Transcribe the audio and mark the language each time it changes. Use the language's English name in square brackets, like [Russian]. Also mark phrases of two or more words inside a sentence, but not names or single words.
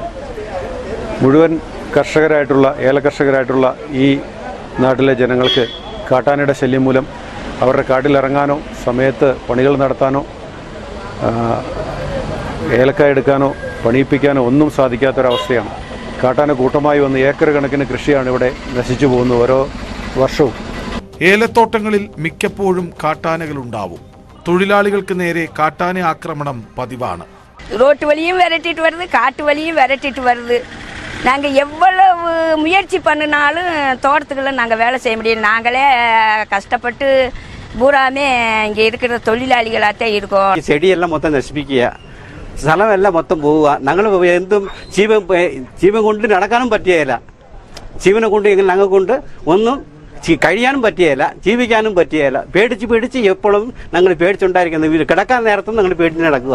[Malayalam] മുഴുവൻ ഏലകർഷകരായിട്ടുള്ള ഈ നാട്ടിലെ ജനങ്ങൾക്ക് കാട്ടാനയുടെ ശല്യം മൂലം അവരുടെ കാട്ടിലിറങ്ങാനോ സമയത്ത് പണികൾ നടത്താനോ ഏലക്കായ എടുക്കാനോ പണിയിപ്പിക്കാനോ ഒന്നും സാധിക്കാത്തൊരവസ്ഥയാണ്. കാട്ടാന കൂട്ടമായി വന്ന് ഏക്കർ കണക്കിന് കൃഷിയാണ് ഇവിടെ നശിച്ചു പോകുന്നത് ഓരോ വർഷവും. ഏലത്തോട്ടങ്ങളിൽ മിക്കപ്പോഴും കാട്ടാനകളുണ്ടാവും. തൊഴിലാളികൾക്ക് നേരെ കാട്ടാന ആക്രമണം പതിവാണ്. [Tamil] ரோட்டு வழியும் விரட்டிட்டு வருது, காட்டு வழியும் விரட்டிட்டு வருது. நாங்கள் எவ்வளவு முயற்சி பண்ணினாலும் தோட்டத்துக்குள்ள நாங்கள் வேலை செய்ய முடியும். நாங்களே கஷ்டப்பட்டு பூராமே இங்கே இருக்கிற தொழிலாளிகளாகத்தான் இருக்கோம். [Malayalam] ചെടിയെല്ലാം മൊത്തം നശിപ്പിക്കുക, സ്ഥലമെല്ലാം മൊത്തം പോവുക. ഞങ്ങൾ എന്തും ജീവൻ കൊണ്ട് നടക്കാനും പറ്റിയല്ല. ജീവനെ കൊണ്ട് ഞങ്ങൾ കൊണ്ട് ഒന്നും കഴിയാനും പറ്റിയല്ല, ജീവിക്കാനും പറ്റിയല്ല. പേടിച്ച് എപ്പോഴും ഞങ്ങൾ പേടിച്ചുണ്ടായിരിക്കുന്നത്. കിടക്കാൻ നേരത്തും ഞങ്ങൾ പേടിച്ച് നടക്കുക.